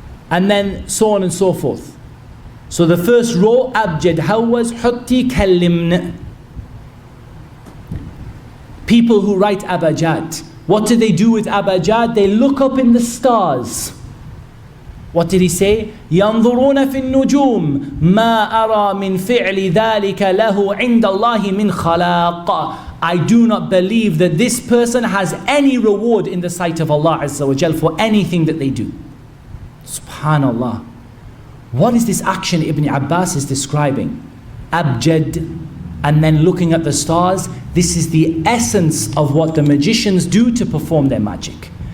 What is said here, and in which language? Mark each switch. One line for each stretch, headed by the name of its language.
English: And then so on and so forth. So the first row, Abjad, Hawaz, Hutti, Kellimn. People who write abajad. What do they do with abajad? They look up in the stars. What did he say?
Arabic: ينظرون في النجوم ما أرى من فعل ذلك له عند الله من خلاق.
English: I do not believe that this person has any reward in the sight of Allah Azza wa Jal for anything that they do. Subhanallah. What is this action Ibn Abbas is describing? Abjad, and then looking at the stars. This is the essence of what the magicians do to perform their magic.